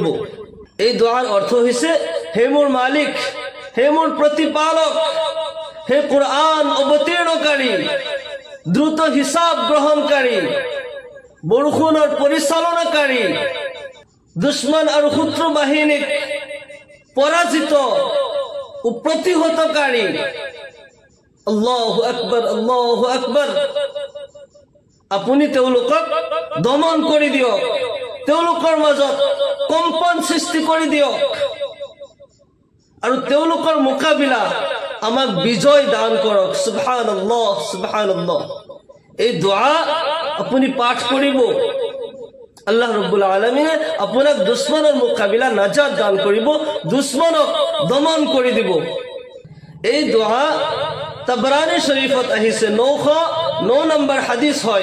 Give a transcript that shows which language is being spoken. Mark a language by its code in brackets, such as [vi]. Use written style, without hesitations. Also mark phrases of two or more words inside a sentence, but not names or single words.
[as] এই দোৱাৰ অৰ্থ হৈছে, হে মোৰ মালিক, হে মোৰ প্ৰতিপালক, হে কোৰআন অৱতীৰ্ণকাৰী, দ্ৰুত হিচাপ গ্ৰহণকাৰী, বৰষুণৰ পৰিচালনাকাৰী, দুশ্মন আৰু শত্ৰু বাহিনীক পৰাজিত ও প্ৰতিহতকাৰী। [ar] الله أكبر، الله أكبر. [as] আপুনি তেওঁলোকক দমন কৰি দিয়ক, তেওঁলোকৰ মাজত কম্পন সৃষ্টি কৰি দিয়ক, আৰু তেওঁলোকৰ মোকাবিলা আমাক বিজয় দান কৰক। [ar] سبحان الله، سبحان الله. [as] এই দোৱা আপুনি পাঠ কৰিব, [ar] الله رب العالمين [as] আপোনাক দুশ্মনৰ মোকাবিলা নাজাত দান কৰিব, দুশ্মনক দমন কৰি দিব। এই দোৱা তাবৰানী শৰীফত আহিছে, 909 নম্বৰ হাদিস হয়।